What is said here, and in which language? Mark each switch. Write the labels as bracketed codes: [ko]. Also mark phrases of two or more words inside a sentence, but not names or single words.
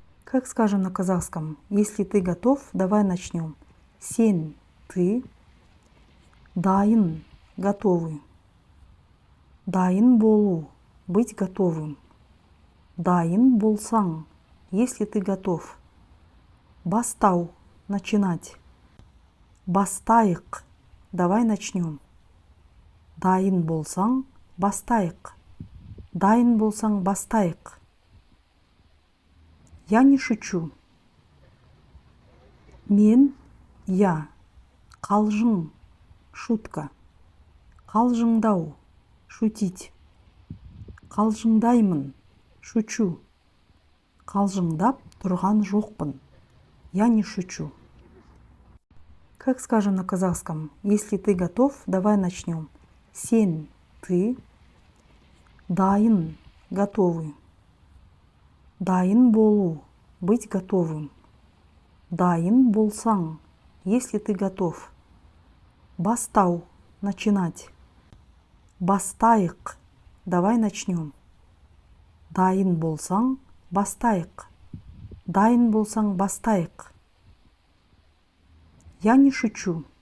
[ru] Как скажем на казахском? Если ты готов, давай начнем. [kk] Сен, ты, дайын, готовый. Дайын болу, [ru] быть готовым. [kk] Дайын болсаң, [ru] если ты готов. Бастау, начинать. Бастайық, давай начнем. [kk] Дайын болсаң, бастайық. Дайын болсаң, бастайық. [ru] Я не шучу. [kk] Мен, я. Қалжың, шутка. Қалжыңдау, шутить. Қалжыңдаймын, шучу. Қалжыңдап тұрған жоқпын. [ru] Я не шучу. Как скажем на казахском? Если ты готов, давай начнем. [kk] Сен, ты, дайын, готовый. Дайын болу, [ru] быть готовым. [kk] Дайын болсаң, [ru] если ты готов. Бастау, начинать. Бастайық, давай начнем. [kk] Дайын болсаң, бастайық. Дайын болсаң, бастайық. [ru] Я не шучу.